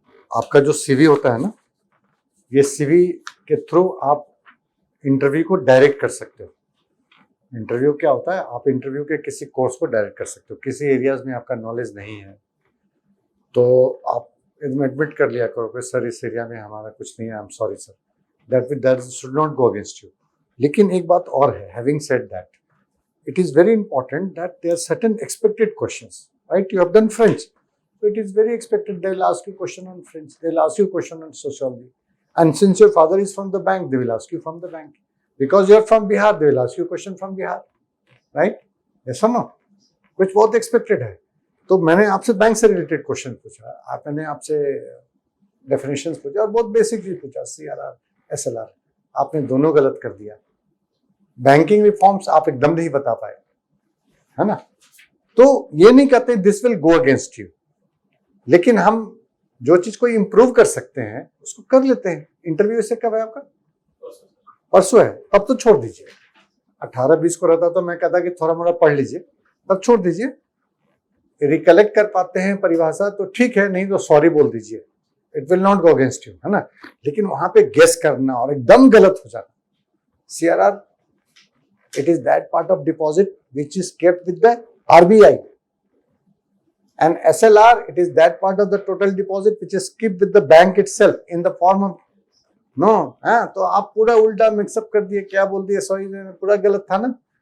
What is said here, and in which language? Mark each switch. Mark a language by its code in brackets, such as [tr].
[hi] आपका जो सीवी होता है ना, ये सीवी के थ्रू आप इंटरव्यू को डायरेक्ट कर सकते हो। इंटरव्यू क्या होता है, आप इंटरव्यू के किसी कोर्स को डायरेक्ट कर सकते हो। किसी एरियाज में आपका नॉलेज नहीं है तो आप इसमें एडमिट कर लिया करो कि सर इस एरिया में हमारा कुछ नहीं है, [en] I am sorry sir, that should not go against you. [hi] लेकिन एक बात और है, [en] Having said that, it is very important that there are certain expected questions, right? You have done French, it is very expected. They will ask you question on French. They will ask you question on sociology. And since your father is from the bank, they will ask you from the bank. Because you are from Bihar, they will ask you question from Bihar. Right? Yes or no? [hi] कुछ बहुत expected है. तो मैंने आपसे bank से related question पूछा, मैंने आपसे डेफिनेशंस पूछा और बहुत बेसिक चीज पूछा, CRR, SLR. आपने दोनों गलत कर दिया. बैंकिंग रिफॉर्म्स आप एकदम नहीं बता पाए, है ना? तो ये नहीं कहते [en] this will go against you, [hi] लेकिन हम जो चीज को इंप्रूव कर सकते हैं उसको कर लेते हैं. इंटरव्यू से कब है आपका? परसों है. अब तो छोड़ दीजिए. 18-20 को रहता तो मैं कहता कि थोड़ा मोड़ा पढ़ लीजिए, तब छोड़ दीजिए. रिकलेक्ट कर पाते हैं परिभाषा तो ठीक है, नहीं तो सॉरी बोल दीजिए. [en] it will not go against you, [hi] है ना? लेकिन वहां पे गेस करना और एकदम गलत हो जाना. [en] CRR, it is that part of deposit which is kept with the RBI, and SLR, it is that part of the total deposit which is kept with the bank itself in the form of no. [hi] हाँ, तो आप पूरा उल्टा mix up कर दिए, क्या बोल दिए, सॉरी पूरा गलत था ना.